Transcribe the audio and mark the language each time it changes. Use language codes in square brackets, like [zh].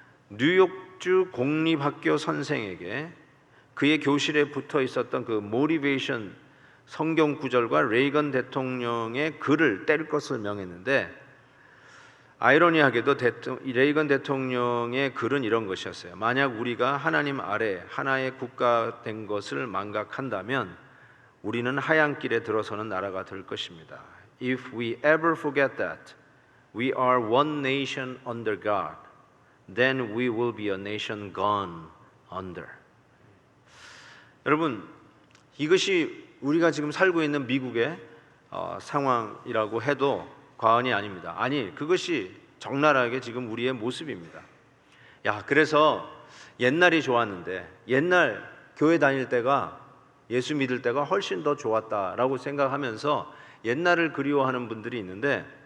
[ko] 뉴욕주 공립학교 선생에게 그의 교실에 붙어 있었던 그 모티베이션 성경 구절과 레이건 대통령의 글을 뗄 것을 명했는데, 아이러니하게도 레이건 대통령의 글은 이런 것이었어요. 만약 우리가 하나님 아래 하나의 국가 된 것을 망각한다면 우리는 하얀 길에 들어서는 나라가 될 것입니다. [en] If we ever forget that we are one nation under God, then we will be a nation gone under. [ko] 여러분, 이것이 우리가 지금 살고 있는 미국의 상황이라고 해도 과언이 아닙니다. 아니, 그것이 적나라하게 지금 우리의 모습입니다. 그래서 옛날이 좋았는데, 옛날 교회 다닐 때가, 예수 믿을 때가 훨씬 더 좋았다라고 생각하면서 옛날을 그리워하는 분들이 있는데,